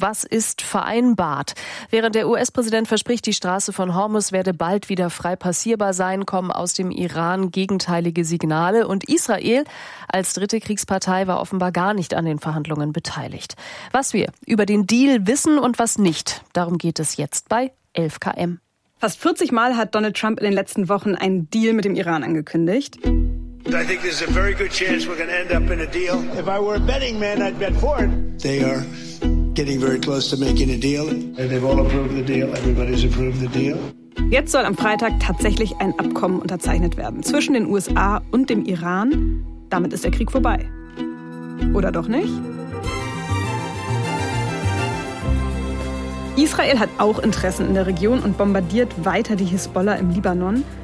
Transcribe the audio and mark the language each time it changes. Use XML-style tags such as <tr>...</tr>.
<de>Was ist vereinbart? Während der US-Präsident verspricht, die Straße von Hormuz werde bald wieder frei passierbar sein, kommen aus dem Iran gegenteilige Signale. Und Israel als dritte Kriegspartei war offenbar gar nicht an den Verhandlungen beteiligt. Was wir über den Deal wissen und was nicht, darum geht es jetzt bei 11KM. Fast 40 Mal hat Donald Trump in den letzten Wochen einen Deal mit dem Iran angekündigt.</de> <en>I think there's a very good chance we're going to end up in a deal. If I were a betting man, I'd bet for it. They are getting very close to making a deal. And they've all approved the deal. Everybody's approved the deal.</en> <de>Jetzt soll am Freitag tatsächlich ein Abkommen unterzeichnet werden zwischen den USA und dem Iran. Damit ist der Krieg vorbei. Oder doch nicht? Israel hat auch Interessen in der Region und bombardiert weiter die Hisbollah im Libanon.</de>